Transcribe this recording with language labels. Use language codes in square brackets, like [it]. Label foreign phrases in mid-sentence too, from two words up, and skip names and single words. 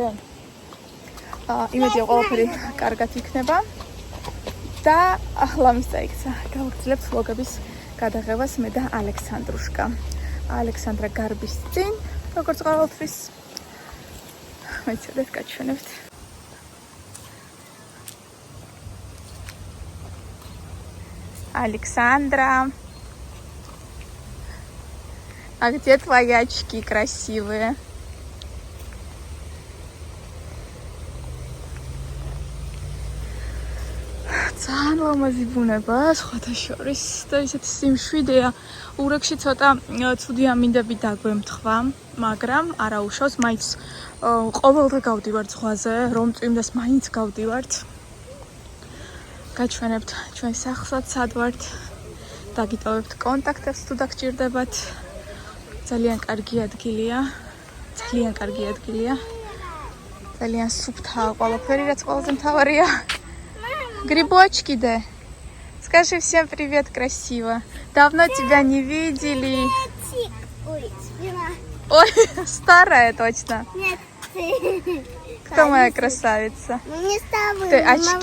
[ka] იმედია, ყველაფერი კარგად იქნება. და ახლა მისწაიქცა. გავაგრძელებთ ვლოგების გადაღებას მე და ალექსანდრუშკა. ალექსანდრა გარბის წინ, როგორც ყოველთვის. მეცადეთ გაჩვენებთ. [ru] Александра. А где твои очки красивые? [ka] ძალიან ლამაზი ბუნება, სხვათა შორის და ისეთი სიმშვიდეა. ურეკში ცოტა ცუდი ამინდები დაგვემთხვა, მაგრამ არა უშავს, მაინც ყოველდღე გავდივართ ზღვაზე, რომ წვიმდეს მაინც გავდივართ. გაჩვენებთ ჩვენ სახლსაც, სად ვართ. დაგიტოვებთ კონტაქტებს თუ დაგჭირდებათ. ძალიან კარგი ადგილია. ძალიან სუფთაა ყველაფერი, რაც ყველაზე მთავარია. [ru] Грибочки, да. Скажи всем привет, красиво. Давно тебя не видели. Ой, старая точно. Нет, Кто моя красавица? мы с тобой Ты очки,